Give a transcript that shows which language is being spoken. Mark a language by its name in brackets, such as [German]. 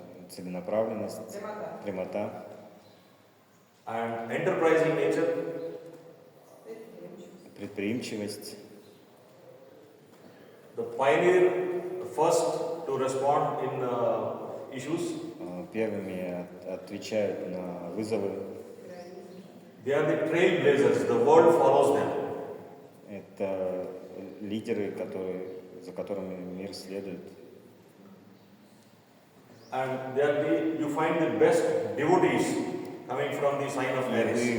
[Russian] целенаправленность, прямота, [English] and enterprising nature, [Russian] предприимчивость. [English] the pioneer, the first to respond in issues. [Russian] Первыми отвечают на вызовы. [English] They are the trailblazers, the world follows them. [Russian] Это лидеры, за которыми мир следует. [English] And they are you find the best devotees coming from the sign of Aries.